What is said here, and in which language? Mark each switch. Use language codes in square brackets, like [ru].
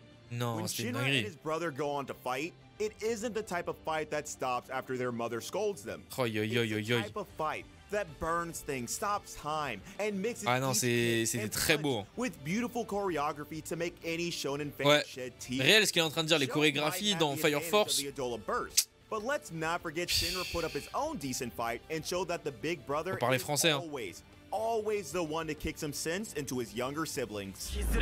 [fr] Non, c'était une dinguerie. [en] It isn't the type of fight that stops after their mother scolds them. It's the type of fight that burns things, stops time, and mixes [fr] c'était très beau. [en] With beautiful choreography to make any shonen fan shed tears. [fr] Réel, ce qu'il est en train de dire, les chorégraphies dans Fire Force. [en] But let's not forget Shinra put up his own decent fight and show that the big brother is always the one to kick some sense into his younger siblings.